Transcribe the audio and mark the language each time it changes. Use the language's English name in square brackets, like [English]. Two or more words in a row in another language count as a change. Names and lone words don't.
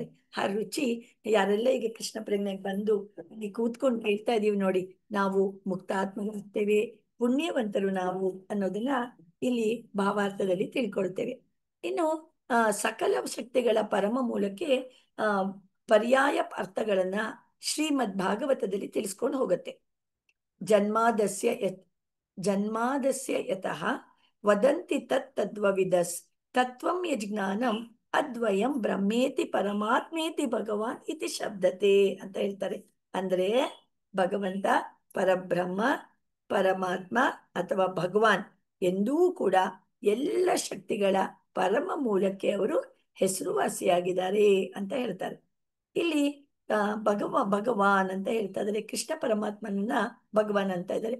[Kannada] ಆ ರುಚಿ ಯಾರೆಲ್ಲ ಈಗ ಕೃಷ್ಣ ಪ್ರಜ್ಞೆಗೆ ಬಂದು ಕೂತ್ಕೊಂಡು ಹೇಳ್ತಾ ಇದೀವಿ ನೋಡಿ, ನಾವು ಮುಕ್ತಾತ್ಮರಾಗ್ತೇವೆ, ಪುಣ್ಯವಂತರು ನಾವು ಅನ್ನೋದನ್ನ ಇಲ್ಲಿ ಭಾವಾರ್ಥದಲ್ಲಿ ತಿಳ್ಕೊಳ್ತೇವೆ. ಇನ್ನು ಸಕಲ ಶಕ್ತಿಗಳ ಪರಮ ಮೂಲಕ್ಕೆ ಪರ್ಯಾಯ ಅರ್ಥಗಳನ್ನ ಶ್ರೀಮದ್ ಭಾಗವತದಲ್ಲಿ ತಿಳಿಸ್ಕೊಂಡು ಹೋಗುತ್ತೆ. [Sanskrit] ಜನ್ಮಾದಸ್ಯ ಯತಃ ವದಂತಿ ತದ್ವವಿದಸ್ ತತ್ವಂ ಯಜ್ಞಾನಂ ಅದ್ವಯಂ ಬ್ರಹ್ಮೇತಿ ಪರಮಾತ್ಮೇತಿ ಭಗವಾನ್ ಇತಿ ಶಬ್ದತೆ [Kannada] ಅಂತ ಹೇಳ್ತಾರೆ. ಅಂದ್ರೆ ಭಗವಂತ ಪರಬ್ರಹ್ಮ, ಪರಮಾತ್ಮ ಅಥವಾ ಭಗವಾನ್ ಎಂದೂ ಕೂಡ ಎಲ್ಲ ಶಕ್ತಿಗಳ ಪರಮ ಮೂಲಕ್ಕೆ ಅವರು ಹೆಸರುವಾಸಿಯಾಗಿದ್ದಾರೆ ಅಂತ ಹೇಳ್ತಾರೆ. ಇಲ್ಲಿ ಭಗವಾನ್ ಅಂತ ಹೇಳ್ತಾ ಇದ್ದಾರೆ, ಕೃಷ್ಣ ಪರಮಾತ್ಮನನ್ನ ಭಗವಾನ್ ಅಂತ ಇದ್ದಾರೆ.